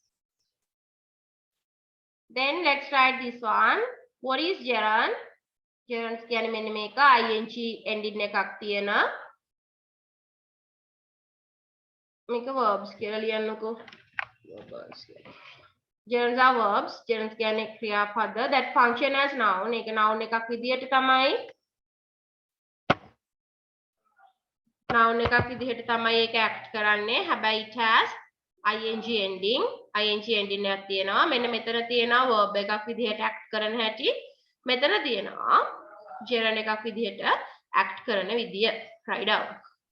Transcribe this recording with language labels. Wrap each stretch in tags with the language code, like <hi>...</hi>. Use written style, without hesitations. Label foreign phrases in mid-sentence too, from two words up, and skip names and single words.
<en>Then let's write this one. What is gerund? Gerunds</en> <si>කියන්නේ මෙන්න මේක</si> <en>ing ending</en> <si>එකක් තියෙන. මේක verbs කියලා ලියන්නකෝ.</si> <en>Verbs. Gerunds are verbs. Gerunds</en> <si>කියන්නේ ක්‍රියාපද</si> <en>that function as noun.</en> <si>ඒක noun එකක් විදියට තමයි. noun එකක් විදිහට තමයි ඒක act කරන්නේ.</si> <en>හැබැයි it has ing ending. ing ending</en> <si>එකක් තියෙනවා. මෙන්න මෙතන තියෙනවා verb එකක් විදිහට act කරන හැටි. මෙතන තියෙනවා gerund එකක් විදිහට act කරන විදිය.</si> <en>Write down.</en>